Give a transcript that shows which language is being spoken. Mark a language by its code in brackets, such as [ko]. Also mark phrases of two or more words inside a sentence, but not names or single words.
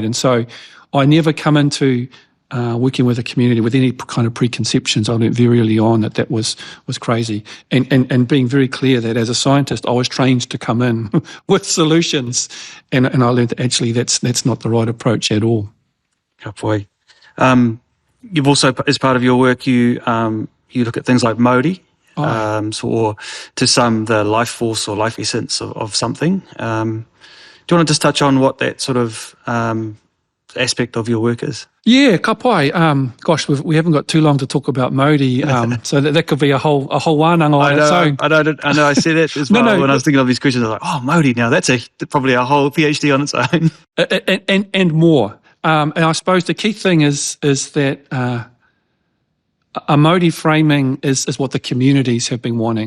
[en] And so I never come into working with a community with any kind of preconceptions. I learned very early on that was crazy. And being very clear that as a scientist, I was trained to come in with solutions. And I learned that actually that's not the right approach at all. [mi] Ka pai. [en] You've also, as part of your work, you look at things like mauri. Or to some, the life force or life essence of something. Do you want to just touch on what that sort of aspect of your work is? Yeah, [mi] ka pai. [en] Gosh, we haven't got too long to talk about mauri, so that could be a whole wānanga on its own. I know. I said that as No, well no. when I was thinking of these questions. I was like, oh, mauri now. That's probably a whole PhD on its own. And more. And I suppose the key thing is that a mauri framing is what the communities have been wanting.